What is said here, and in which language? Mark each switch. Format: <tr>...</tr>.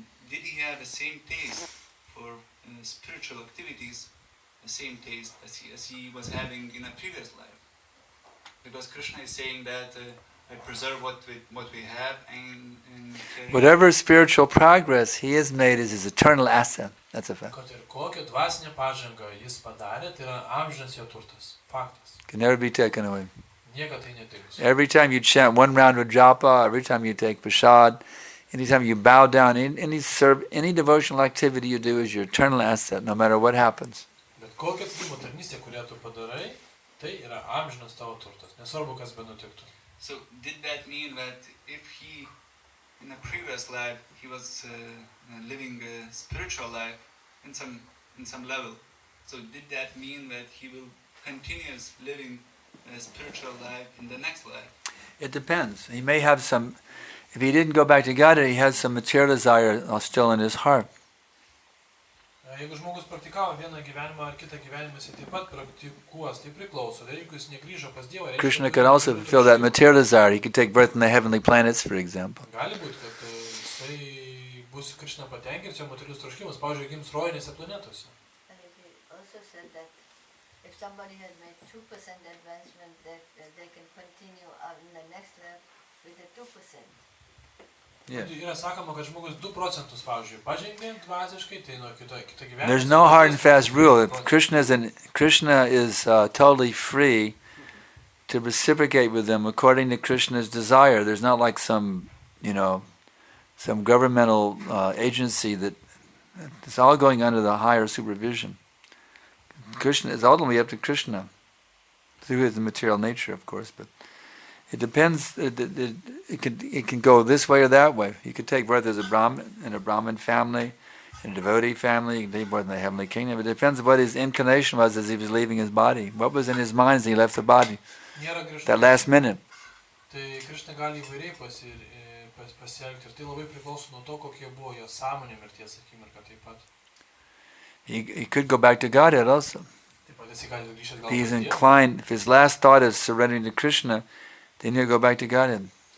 <en>Did he have the same taste for spiritual activities, the same taste as he was having in a previous life? Because Krishna is saying that I preserve what we have and whatever spiritual progress he has made is his eternal asset. That's a fact.</en> <lt>Kad ir kokią dvasinę pažangą jis padarė, tai yra amžinas jo turtas. Faktas.</lt> <en>Can never be taken away.</en> <lt>Niekada tai neteiks.</lt> <en>Every time you chant one round of japa, every time you take prasad, anytime you bow down, any devotional activity you do is your eternal asset, no matter what happens.</en> <lt>Bet kokią tikėjimo tarnystę, kurią tu padarai, tai yra amžinas tavo turtas. Nesvarbu, kas benutiktų.</lt> <en>So did that mean that if he, in a previous life, he was living a spiritual life in some level? So did that mean that he will continue living a spiritual life in the next life? It depends. He may have some. If he didn't go back to God, he has some material desire still in his heart.</en> <lt>Jeigu žmogus praktikavo vieną gyvenimą ar kitą gyvenimą, jis taip pat praktikuos, tai priklauso. Jeigu jis negrįžo pas Dievą,</lt> <en>Krishna could also fulfill that material desire. He could take birth in the heavenly planets, for example.</en> <lt>Gali būti, kad jisai bus Krishna patenkintas, jo materialus troškimas, pavyzdžiui, gims rojinėse planetose.</lt> <en>And he also said that if somebody has made 2% advancement, that they can continue in the next level with the 2%. Yeah.</en> <lt>Yra sakoma, kad žmogus 2%, pavyzdžiui, pažengė dvasiškai, tai nuo kito gyvenimo.</lt> <en>There's no hard and fast rule. Krishna is totally free to reciprocate with them according to Krishna's desire. There's not like some governmental agency that it's all going under the higher supervision. Krishna is ultimately up to Krishna through his material nature, of course, but it depends. It can go this way or that way. You could take birth as a Brahmin in a Brahmin family, in a devotee family. You can take birth in the heavenly kingdom. It depends what his inclination was as he was leaving his body. What was in his mind as he left the body? That last minute.</en> <lt>Tai Krishna gali įvairiai pasielgti ir tai labai priklauso nuo to, kokie buvo jo sąmonė mirties akimirka taip pat.</lt> <en>He could go back to Godhead also. If he's inclined, if his last thought is surrendering to Krishna, then he'll go back to Godhead.</en>